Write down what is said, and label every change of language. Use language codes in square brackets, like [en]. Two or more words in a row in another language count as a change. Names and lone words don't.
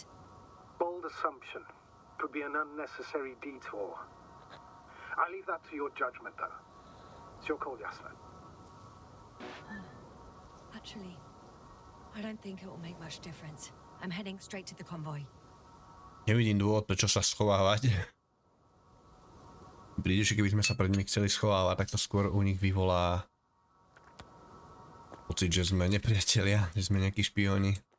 [en] Bold assumption. Could be an unnecessary detour. I leave that to your judgment, though. It's your call, Yasnou. Actually, I don't think it will make much difference. I'm heading straight to the convoy. [sk] Nevidím dôvod, prečo sa schovávať. Príde, že keby sme sa pred nimi chceli schovávať, tak to skôr u nich vyvolá pocit, že sme nepriatelia, že sme nejakí špióni.